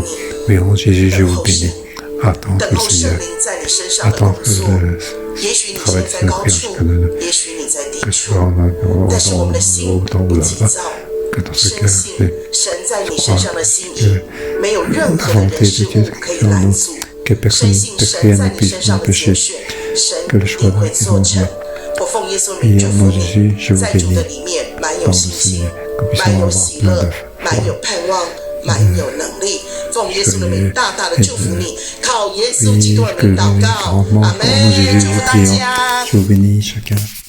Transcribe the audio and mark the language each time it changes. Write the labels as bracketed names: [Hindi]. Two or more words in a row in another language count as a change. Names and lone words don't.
[French] Mais en Jésus, je vous bénis. Attends que le Seigneur, attends que le travail de Saint-Esprit en nous, que ce soit en haut, ou là-bas, que dans ce cœur, je crois que la volonté de Dieu est en nous, que personne ne puisse m'empêcher, que le choix de Dieu est en nous. Et au nom de Jésus, je vous bénis dans le Seigneur, que nous puissions avoir plein de foi. [Chinese] 满有能力，奉耶稣的名大大的祝福你，靠耶稣基督的名祷告，阿门。祝福大家。